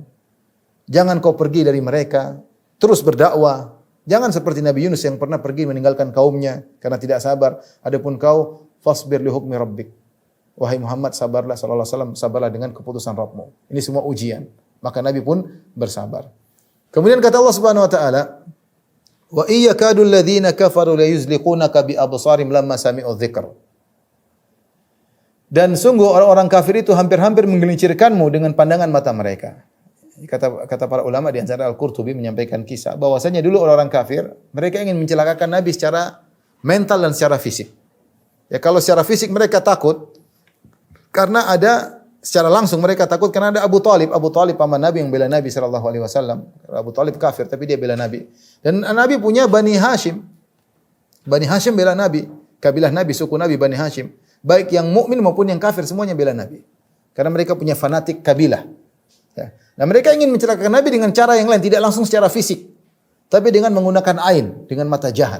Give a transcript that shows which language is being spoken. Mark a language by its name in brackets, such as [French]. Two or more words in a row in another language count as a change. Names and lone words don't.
[Indonesian] Jangan kau pergi dari mereka, terus berdakwah. Jangan seperti Nabi Yunus yang pernah pergi meninggalkan kaumnya karena tidak sabar. Adapun kau, [Arabic] فاصبر لحكم ربك. [Indonesian] Wahai Muhammad, sabarlah [Arabic] صلى الله عليه وسلم, [Indonesian] sabarlah dengan keputusan Rabbmu. Ini semua ujian. Maka Nabi pun bersabar. Kemudian kata Allah [Arabic] سبحانه وتعالى, "وإن يكاد الذين كفروا ليزلقونك بأبصارهم لما سمعوا الذكر." [Indonesian] Dan sungguh orang-orang kafir itu hampir-hampir menggelincirkanmu dengan pandangan mata mereka. Kata para ulama di antara Al-Qurtubi menyampaikan kisah bahwasanya dulu orang-orang kafir mereka ingin mencelakakan Nabi secara mental dan secara fisik. Ya, kalau secara fisik mereka takut karena ada secara langsung mereka takut karena ada Abu Talib paman Nabi yang bela Nabi [Arabic] صلى الله عليه وسلم. [Indonesian] Abu Talib kafir tapi dia bela Nabi. Dan Nabi punya Bani Hashim. Bani Hashim bela Nabi, kabilah Nabi, suku Nabi Bani Hashim. Baik yang mukmin maupun yang kafir semuanya bela Nabi. Karena mereka punya fanatik kabilah. Ya. Nah, mereka ingin mencelakakan Nabi dengan cara yang lain, tidak langsung secara fisik, tapi dengan menggunakan ain, dengan mata jahat.